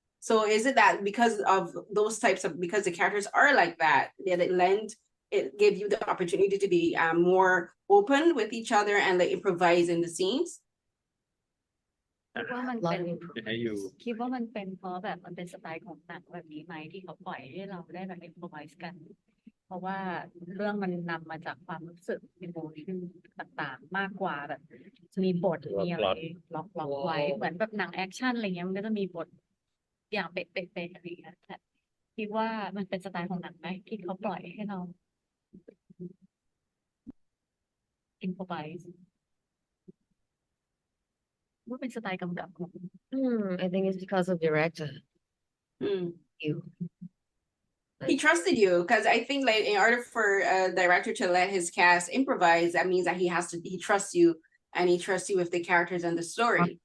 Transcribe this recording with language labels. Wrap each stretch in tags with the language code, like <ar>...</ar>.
<en>So is it that because of those because the characters are like that it gives you the opportunity to be more open with each other and like improvise in the scenes?</en> <th>คิดว่ามัน</th> <en>A lot</en> <th>เป็น</th> <en>of improvement.</en> <th>คิดว่ามันเป็นเพราะแบบมันเป็นสไตล์ของหนังแบบนี้ไหมที่เขาปล่อยให้เราได้แบบ improvise กัน เพราะว่าเรื่องมันนำมาจากความรู้สึก emotion ต่างๆ มากกว่าแบบมีบทมีอะไรล็อกไว้เหมือนแบบหนังแอคชั่นอะไรเงี้ยมันก็จะมีบทอย่างเป๊ะๆอะไรเงี้ยแต่คิดว่ามันเป็นสไตล์ของหนังไหมที่เขาปล่อยให้เรา improvise ว่าเป็นสไตล์กำกับของ</th> <en>I think it's because of director. You. He trusted you, because I think like in order for a director to let his cast improvise, that means that he trusts you, and he trusts you with the characters and the story.</en>